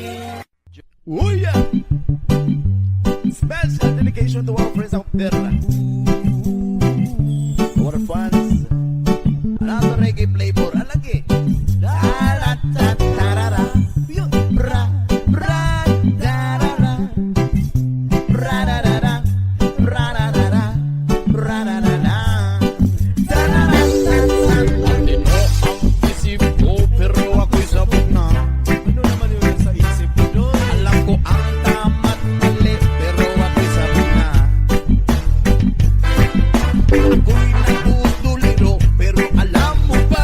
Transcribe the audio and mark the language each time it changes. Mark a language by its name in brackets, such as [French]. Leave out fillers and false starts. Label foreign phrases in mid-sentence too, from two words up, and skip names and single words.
[English] Oh yeah! Special dedication to our friends out there. Our fans. Another reggae flavor. Alagi. Da-da-da-da-da-da. Bra, bra, da-da-da. Ra-da-da-da. Ra-da-da-da. Ra-da-da-da. Da-da-da-da-da. [Filipino] Hindi mo ang isip ko, pero ako'y sabog na. Ano naman yung nasa isip mo doon? Alam ko ang tama't mali, pero ako'y sabog na. Ako'y nagtutuliro, pero alam mo ba?